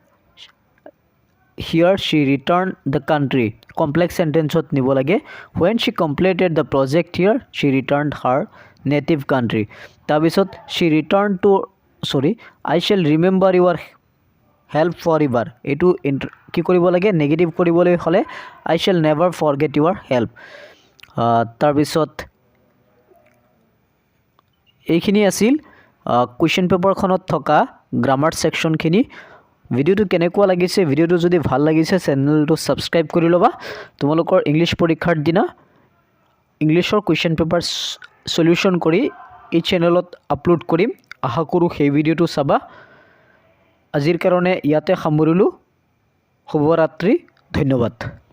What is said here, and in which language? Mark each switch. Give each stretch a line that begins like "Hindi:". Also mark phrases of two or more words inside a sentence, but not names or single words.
English: here she returned the country complex sentence
Assamese: ত ল'ব লাগে
English: when she completed the project here she returned her native country tabisot she returned to I shall remember your help forever
Assamese: এইটো কি কৰিব লাগে negative কৰিবলৈ হ'লে
English: I shall never forget your help tabisot
Assamese: এইখিনি আছিল কোৱেশ্চন পেপাৰ খনত থকা গ্ৰামাৰ সেকশন খিনি ভিডিওটো কেনেকুৱা লাগিছে ভিডিওটো যদি ভাল লাগিছে চেনেলটো সাবস্ক্ৰাইব কৰি লবা তোমালোকৰ ইংলিশ পৰীক্ষাৰ দিনা ইংলিশৰ কোৱেশ্চন পেপাৰ সলিউশন কৰি এই চেনেলত আপলোড কৰিম আশা কৰো সেই ভিডিওটো চাবা আজিৰ কাৰণে ইয়াতে সামৰিলো শুভৰাত্ৰি ধন্যবাদ